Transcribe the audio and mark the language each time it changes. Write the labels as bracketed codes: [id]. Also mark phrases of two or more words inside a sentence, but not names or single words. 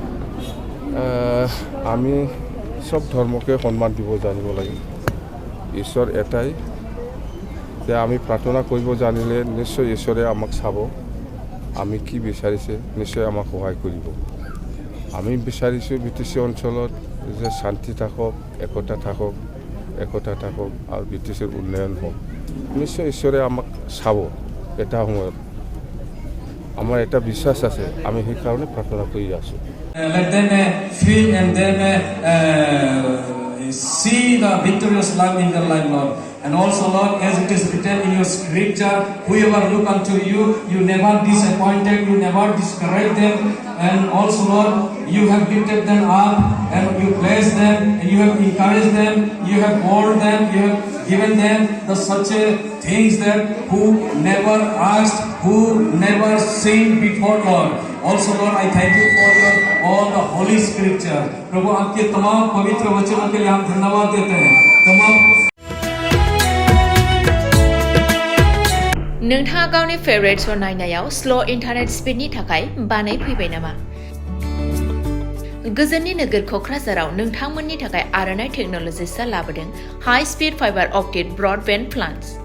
[as] আমি সব ধৰ্মকে সন্মান দিব জানিব লাগে ঈশ্বৰ এটাই যে আমি প্ৰাৰ্থনা কৰিব জানিলে নিশ্চয় ঈশ্বৰে আমাক চাব আমি কি বিচাৰিছে নিশ্চয় আমাক সহায় কৰিব আমি বিচাৰিছোঁ BTC অঞ্চলত যে শান্তি থাকক একতা থাকক আৰু BTCৰ উন্নয়ন হওক নিশ্চয় ঈশ্বৰে আমাক চাব এটা সময়ত আমাৰ এটা বিশ্বাস আছে আমি সেইকাৰণে প্ৰাৰ্থনা কৰি আছোঁ [en] Let them feel and then see the victorious love in their life, Lord. And also, Lord, as it is written in your scripture, whoever look unto you, you never disappointed, you never discourage them. And also, Lord, you have lifted them up and you blessed them, and you have encouraged them, you have called them, you have given them the such things that who never asked, who never seen before, Lord. Also, Lord, I thank you for your all the holy scripture. [hi] प्रभु आपके तमाम पवित्र वचनों के लिए हम धन्यवाद देते हैं तमाम [brx] नोंथाङा गावनि [en] favourite show [brx] नायनायाव [en] slow internet [brx] स्पिडनि थाखाय बानाय फैबाय नामा गोजोननि नोगोर क'क्राझाराव नोंथांमोननि थाखाय आर'नाइ टेक्न'लजिसआ लाबोदों [en] high speed fibre optic broadband plans